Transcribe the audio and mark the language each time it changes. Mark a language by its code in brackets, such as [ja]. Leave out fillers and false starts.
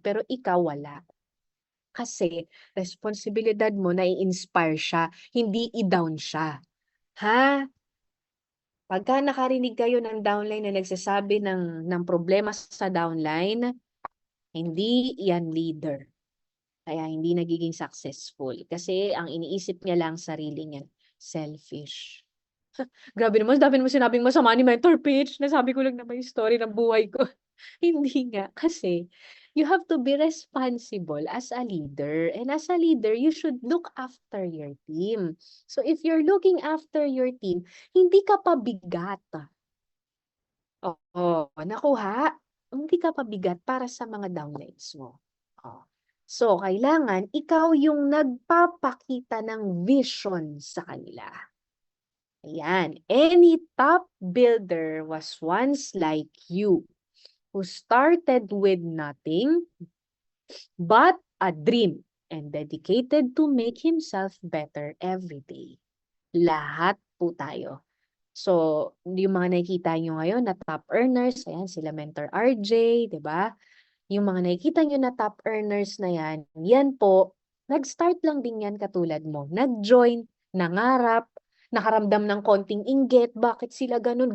[tl] Pero ikaw wala. Kasi responsibilidad mo na i-inspire siya, hindi i-down siya. Ha? Pagka nakarinig kayo ng downline na nagsasabi ng problema sa downline, hindi yan leader. Kaya hindi nagiging successful. Kasi ang iniisip niya lang sarili niya. Selfish. Grabe naman, dami naman sinabing masama ni Mentor Pitch. Nasabi ko lang naman yung story ng buhay ko. Hindi nga. Kasi [en] you have to be responsible as a leader. And as a leader, you should look after your team. So if you're looking after your team, [tl] hindi ka pabigat. Oo, nakuha? Hindi ka pabigat para sa mga downlines mo. Oh. So, kailangan ikaw yung nagpapakita ng vision sa kanila. Ayan. [en] Any top builder was once like you, who started with nothing but a dream and dedicated to make himself better every day. [tl] Lahat po tayo. So, yung mga nakikita nyo ngayon na top earners, ayan, sila Mentor RJ, di ba? Yung mga nakikita nyo na top earners na yan po, nag-start lang din yan katulad mo. Nag-join, nangarap, nakaramdam ng konting inggit, bakit sila ganun?